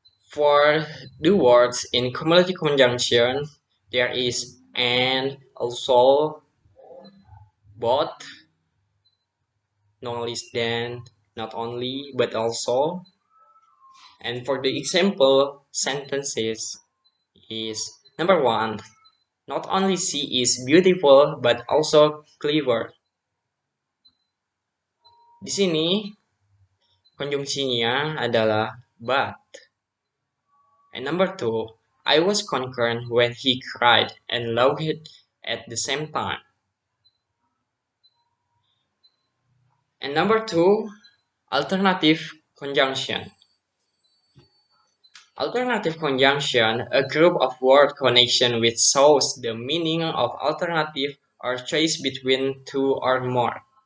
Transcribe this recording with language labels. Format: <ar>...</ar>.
<en>For the words in cumulative conjunction, there is and, also, both, no less than, not only, but also. And for the example sentences is number one, not only she is beautiful, but also clever.</en> <id>Di sini konjungsinya adalah but.</id> <en>And number two, I was concerned when he cried and looked at the same time. And number two, alternative conjunction. Alternative conjunction, a group of word connection which shows the meaning of alternative or choice between two or more.</en>